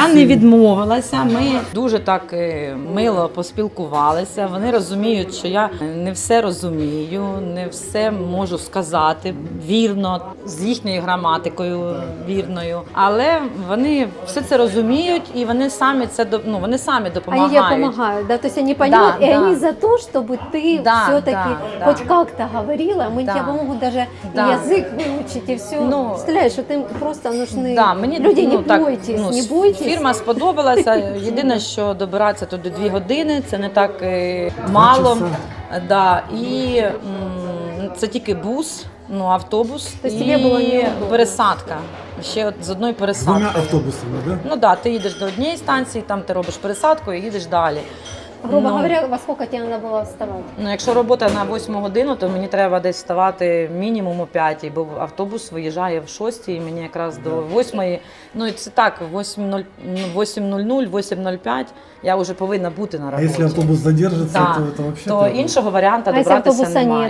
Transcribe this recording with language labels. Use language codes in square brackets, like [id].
[uk] Я не відмовилася, ми дуже так мило поспілкувалися. Вони розуміють, що я не все розумію, не все можу сказати вірно, з їхньою граматикою вірною. Але вони все це розуміють і вони самі допомагають. [ru] Они тебе помогают, да? То есть они понимают, и они за то, чтобы ты все-таки хоть как-то говорила, мы тебе помогут даже язык выучить и все. Представляешь, что им просто нужны люди, не бойтесь. [uk] Фірма сподобалася, єдине, що добиратися туди 2 години, це не так мало. І це тільки бус, автобус і пересадка. Ще з одної пересадки. 2 автобусами, так? Ти їдеш до однієї станції, там ти робиш пересадку і їдеш далі. [ru] Грубо говоря, во сколько тебе надо было вставать? [uk] Якщо робота на 8 годину, то мені треба десь вставати мінімум о 5, бо автобус виїжджає в 6, і мені якраз до 8. І це так, 8:00, 8:05 я вже повинна бути на роботі. А якщо автобус задержиться, то взагалі... То іншого варіанту добратися немає.